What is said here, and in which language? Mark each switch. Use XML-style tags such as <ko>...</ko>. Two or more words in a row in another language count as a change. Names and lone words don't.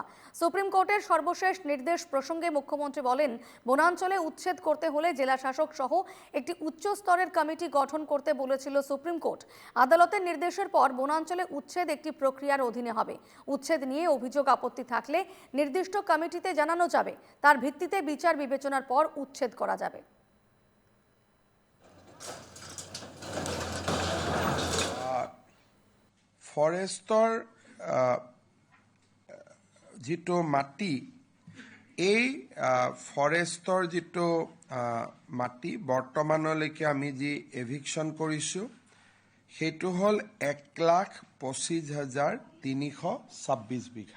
<bn>সুপ্রিম কোর্টের সর্বশেষ নির্দেশ প্রসঙ্গে মুখ্যমন্ত্রী বলেন, বনাঞ্চলে উচ্ছেদ করতে হলে জেলা শাসক সহ একটি উচ্চ স্তরের কমিটি গঠন করতে বলেছিল সুপ্রিম কোর্ট। আদালতের নির্দেশের পর বনাঞ্চলে উচ্ছেদ একটি প্রক্রিয়ার অধীনে হবে। উচ্ছেদ নিয়ে অভিযোগ আপত্তি থাকলে নির্দিষ্ট কমিটিতে জানানো যাবে, তার ভিত্তিতে বিচার বিবেচনার পর উচ্ছেদ করা যাবে।</bn> <as>ফৰেষ্টৰ যিটো মাটি এই ফৰেষ্টৰ যিটো মাটি বৰ্তমানলৈকে আমি যি এভিকশ্যন কৰিছোঁ সেইটো হ'ল 1,25,326 বিঘা।</as>